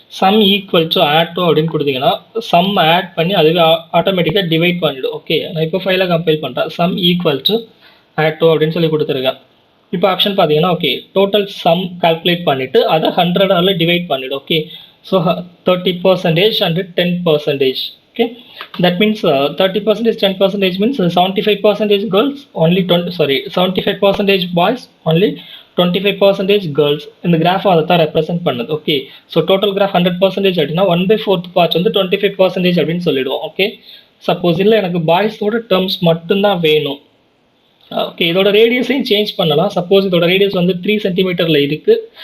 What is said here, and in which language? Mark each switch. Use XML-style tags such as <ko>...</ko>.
<ta>Some equal to add to அப்படின்னு கொடுத்தீங்கன்னா some add பண்ணி அதுவே ஆட்டோமேட்டிக்காக டிவைட் பண்ணிவிடும். ஓகே நான் இப்போ ஃபைலை கம்பைல் பண்ணுறேன். Some equal to add to அப்படின்னு சொல்லி கொடுத்துருக்கேன். இப்போ ஆப்ஷன் பார்த்தீங்கன்னா ஓகே டோட்டல் சம் கால்குலேட் பண்ணிவிட்டு அதை 100ஆல் டிவைட் பண்ணிவிடும்.</ta> <en>Okay so 30% and 10%. Okay, that means 30% 10% means 75% girls, only 75% boys, only 25% girls.</en> <ta>இந்த கிராஃப் அதை தான் ரெப்ரசென்ட் பண்ணுது. ஓகே ஸோ டோட்டல் கிராஃப் 100% அப்படின்னா 1/4 பார்ட்ஸ் வந்து 25% அப்படின்னு சொல்லிடுவோம். ஓகே சப்போஸ் இல்லை எனக்கு பாய்ஸோட டேர்ம்ஸ் மட்டும்தான் வேணும். ஓகே இதோட ரேடியஸையும் சேஞ்ச் பண்ணலாம். சப்போஸ் இதோட ரேடியஸ் வந்து 3 சென்டிமீட்டரில் இருக்குது.</ta>